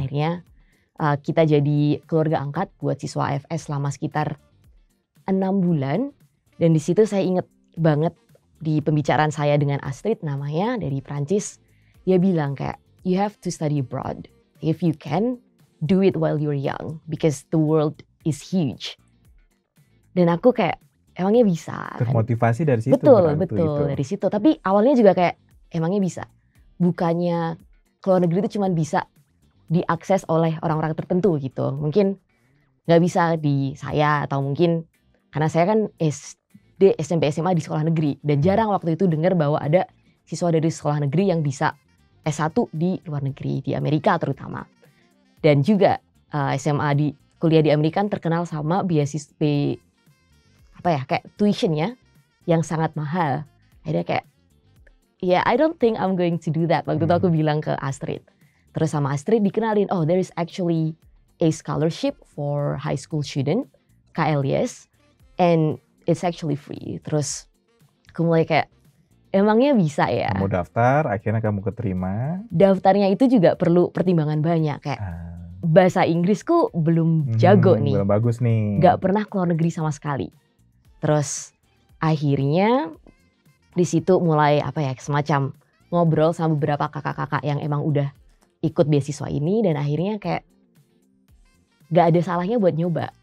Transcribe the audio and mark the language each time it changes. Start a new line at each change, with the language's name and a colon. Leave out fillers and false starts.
Indonesian: Nah, akhirnya kita jadi keluarga angkat buat siswa AFS selama sekitar 6 bulan, dan di situ saya inget banget di pembicaraan saya dengan Astrid namanya dari Prancis, dia bilang kayak
English: you have to study abroad. If you can, do it while you're young because the world is huge.
Indonesian: Dan aku kayak emangnya bisa kan? Termotivasi dari situ. Betul dari situ. Tapi awalnya juga kayak emangnya bisa. Bukannya ke luar negeri itu cuma bisa diakses oleh orang-orang tertentu gitu. Mungkin nggak bisa di saya, atau mungkin karena saya kan SD, SMP, SMA di sekolah negeri. Dan jarang waktu itu dengar bahwa ada siswa dari sekolah negeri yang bisa S1 di luar negeri, di Amerika terutama. Dan juga SMA kuliah di Amerika kan terkenal sama beasiswa kayak tuitionnya yang sangat mahal. Akhirnya kayak
English: I don't think I'm going to do that.
Indonesian: Waktu itu aku bilang ke Astrid. Terus sama Astrid dikenalin,
English: oh there is actually a scholarship for high school student, KLIS, and it's actually free.
Indonesian: Terus aku mulai kayak, emangnya bisa ya? Kamu daftar, akhirnya kamu keterima. Daftarnya itu juga perlu pertimbangan banyak, kayak bahasa Inggrisku belum jago nih. Belum bagus nih. Gak pernah keluar negeri sama sekali. Terus akhirnya di situ mulai semacam ngobrol sama beberapa kakak-kakak yang emang udah ikut beasiswa ini, dan akhirnya kayak gak ada salahnya buat nyoba.